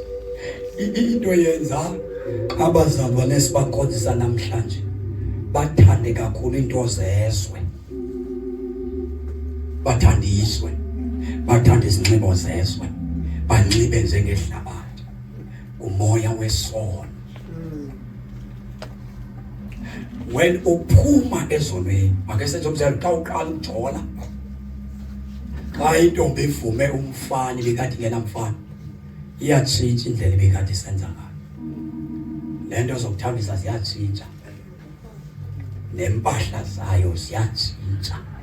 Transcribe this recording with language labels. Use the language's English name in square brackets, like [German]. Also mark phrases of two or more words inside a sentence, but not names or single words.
[Xhosa] Into yenza abazalwane esibakhonzisa namhlanje bathande kakhulu into zezwe. Bathandiswe. Bathanda izinxibo zezwe. Banxibe njengehlabathi. Umoya wesono. When uphuma ezonweni, ake senze umzekelo xa uqala ujola. Xa intombi ivume umfana ibikade ingena mfana, iyatshintsha indlela ibikade isenza ngayo. Lento zokuthambisa ziyatshintsha. Nempahla zayo ziyatshintsha.